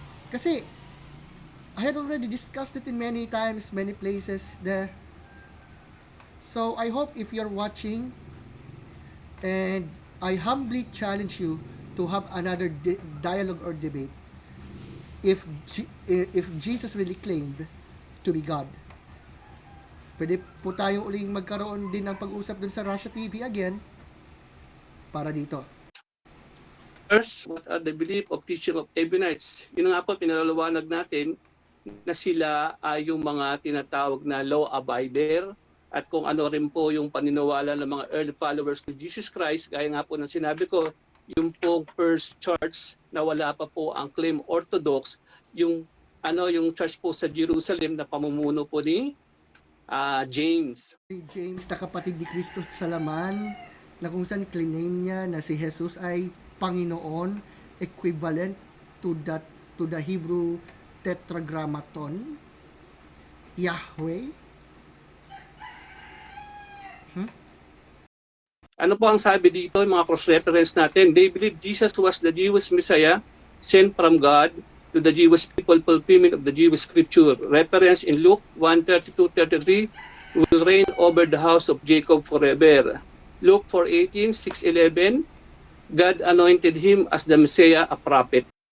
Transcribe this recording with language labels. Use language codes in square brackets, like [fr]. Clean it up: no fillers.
[en] Kasi, I had already discussed it in many times, many places there. So, I hope if you're watching, And I humbly challenge you to have another dialogue or debate if Jesus really claimed to be God. [tl] Pwede po tayong uling magkaroon din ng pag-usap dun sa Russia TV again para dito. [en] First, what are the belief of teaching of Ebionites? [tl] Yun nga po, pinalalawanag natin na sila ay yung mga tinatawag na law-abider at kung ano rin po yung paniniwala ng mga [en] early followers of Jesus Christ, [tl] gaya nga po ng sinabi ko, yung pong first church na wala pa po ang claim Orthodox, yung yung church po sa Jerusalem na pamumuno po ni James. Si James na kapatid ni Kristo sa laman, na kung saan claim niya na si Jesus ay Panginoon, [en] equivalent to the Hebrew tetragrammaton, [tl] Yahweh. Ano po ang sabi dito, yung mga cross-reference natin? [en] They believe Jesus was the Jewish Messiah sent from God to the Jewish people, fulfillment of the Jewish scripture. Reference in Luke 1:32-33, will reign over the house of Jacob forever. Luke 4:18, 6:11, God anointed him as the Messiah, a prophet.